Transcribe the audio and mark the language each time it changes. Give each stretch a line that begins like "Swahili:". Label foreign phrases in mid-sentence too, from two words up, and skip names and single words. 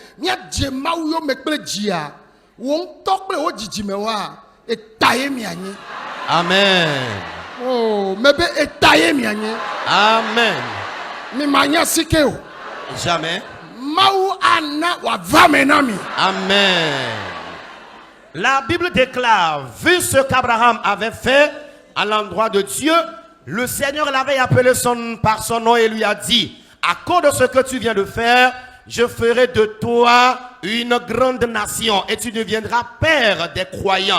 Ewe: Miadze Mawu yome kple dzia. Wo ŋutɔ kple wo dzidzimewoa eta ye mianyi. Amen. Oh, mebe eta ye mianyi. Amen. Mi ma nya sike o. Jamais. Mawu ana wava me na mi. Amen.
French: La Bible déclare, vu ce qu'Abraham avait fait à l'endroit de Dieu, le Seigneur l'avait appelé par son nom et lui a dit, à cause de ce que tu viens de faire, je ferai de toi une grande nation et tu deviendras père des croyants.